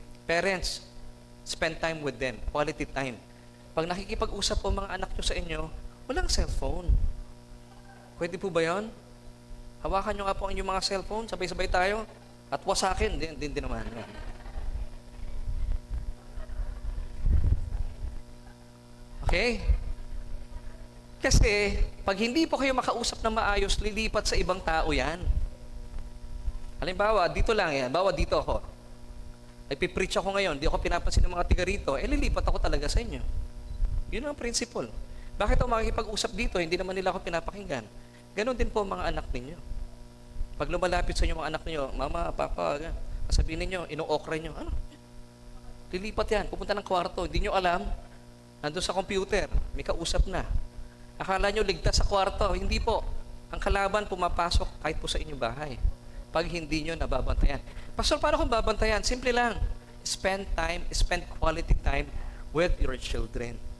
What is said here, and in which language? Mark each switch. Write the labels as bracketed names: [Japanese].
[English] Parents, spend time with them. Quality time. [Filipino] Pag nakikipag-usap po mga anak nyo sa inyo, walang cellphone. Pwede po ba yun? Hawakan nyo nga po ang inyong mga cellphone, sabay-sabay tayo, at wasakin. Din naman. Okay? Kasi, pag hindi po kayo makausap na maayos, lilipat sa ibang tao yan. Halimbawa, dito lang yan. Bawa dito ako. Nagpipreach ako ngayon, di ako pinapansin ng mga tiga rito, lilipat ako talaga sa inyo. Yun ang principle. Bakit ako makikipag-usap dito, hindi naman nila ako pinapakinggan? Ganon din po mga anak ninyo. Pag lumalapit sa inyo mga anak ninyo, mama, papa, sabihin ninyo, ino-okra nyo, ano? Lilipat yan, pupunta ng kwarto, hindi nyo alam, nandun sa computer, may kausap na. Akala nyo ligtas sa kwarto, hindi po. Ang kalaban pumapasok kahit po sa inyong bahay. Pag hindi nyo nababantayan. Pastor, paano kung babantayan? Simple lang. [English] Spend quality time with your children.